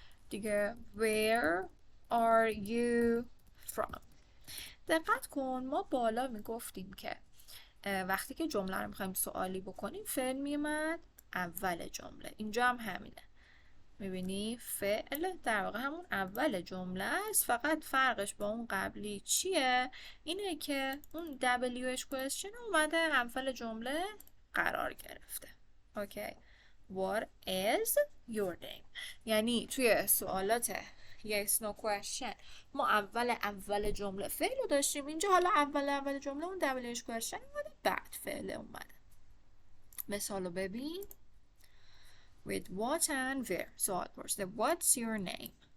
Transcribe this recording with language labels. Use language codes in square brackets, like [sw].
[en] دیگه where are you from? [fa] دقت کن ما بالا میگفتیم که وقتی که جمله رو میخوایم سوالی بکنیم فعل میومد اول جمله. اینجا هم همینه. میبینی فعل در واقع همون اول جمله است، فقط فرقش با اون قبلی چیه؟ اینه که اون WH question اومده اول جمله قرار گرفته. اوکی. [en] What is your name؟ [fa] یعنی توی سوالات yes no question ما اول جمله فعل رو داشتیم، اینجا حالا اول جمله اون WH question اومده بعد فعل اومده. مثال رو ببین. [en] With what and where. [fa] سوال پرسیده [en] What's your name?